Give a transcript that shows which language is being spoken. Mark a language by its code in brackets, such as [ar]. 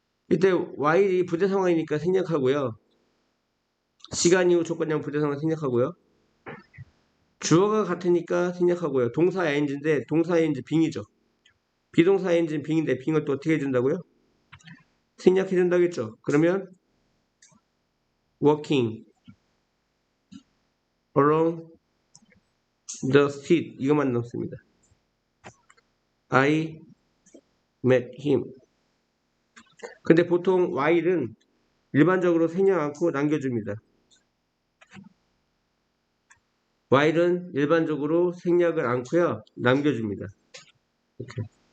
[ko] 이때 while이 부재 상황이니까 생략하고요. 시간 이후 조건형 부재 상황 생략하고요. 주어가 같으니까 생략하고요. 동사 ing인데 동사 ing 빙이죠. 비동사 ing는 빙인데 빙을 또 어떻게 해준다고요? 생략해준다겠죠. [en] 그러면 walking along the street [ko] 이것만 넣습니다. [en] I met him. [ko] 근데 보통 while은 일반적으로 생략 않고 남겨줍니다. while은 일반적으로 생략을 않고요. 남겨줍니다. 이렇게.